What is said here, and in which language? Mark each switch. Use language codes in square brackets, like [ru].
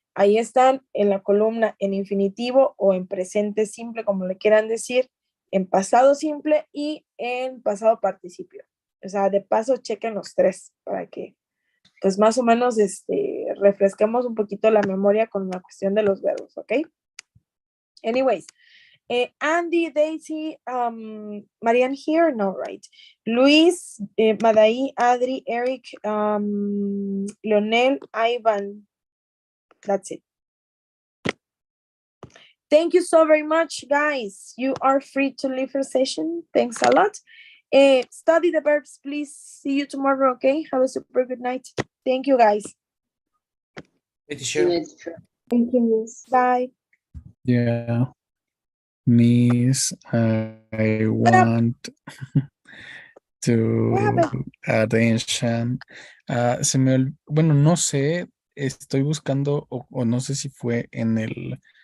[es] Ahí están en la columna en infinitivo o en presente simple, como le quieran decir, en pasado simple y en pasado participio. O sea, de paso, chequen los tres para que, pues, más o menos refresquemos un poquito la memoria con la cuestión de los verbos, ¿ok? Anyways, [en] Andy, Daisy, Marianne here? No, right. Luis, Madai, Adri, Eric, Leonel, Ivan. That's it. Thank you so very much, guys. You are free to leave your session. Thanks a lot. Study the verbs, please. See you tomorrow, okay? Have a super good night. Thank you, guys. Hey, teacher. Thank you, Miss. Bye. Yeah. Miss, I want to attention. [es] Bueno, no sé, estoy buscando, o no sé si fue en el